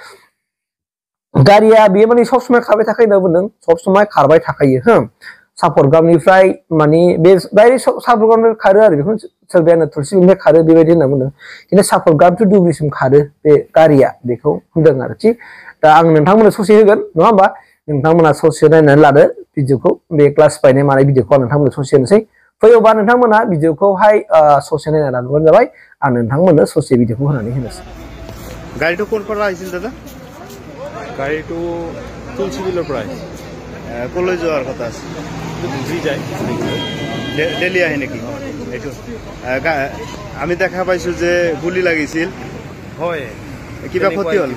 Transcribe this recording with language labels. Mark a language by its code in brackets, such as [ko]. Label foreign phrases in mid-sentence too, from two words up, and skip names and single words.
[brx] गारिया बेयो माने सब समाय खारबाय थाखायो होनना बुंदों सब समाय खारबाय थाखायो हो सापरगामनिफ्राय माने बे डाइरेक्ट सापरगामनिफ्राय खारो आरो बेखौ सोरबाया थुलसिनिफ्राय खारो बेबायदि होनना बुंदों खिन्थु सापरगाम टु दुब्रिसिम खारो बे गारिया बेखौ होनदों आरोखि दा आं नोंथांमोननो ससे होगोन नङा होमबा नोंथांमोना ससे नायनानै लादो भिडिअखौ बे क्लास बायनाय मानाय भिडिअखौ आं नोंथांमोननो ससे होनोसै फैयोबा नोंथांमोना भिडिअखौहाय ससे नायना लाबानो जाबाय आं नोंथांमोननो ससे भिडिअखौ होनानै होनोसै [as] गाड़ीটো কোন পৰা আহিছিল দাদা গাড়ীটো তুলসীবিলৰ পৰা আহিছিল কলৈ যোৱাৰ কথা আছে বুজি যায় দিল্লী আহে নেকি এইটো আমি দেখা পাইছো যে গুলি লাগিছিল হয় কিবা ক্ষতি হ'ল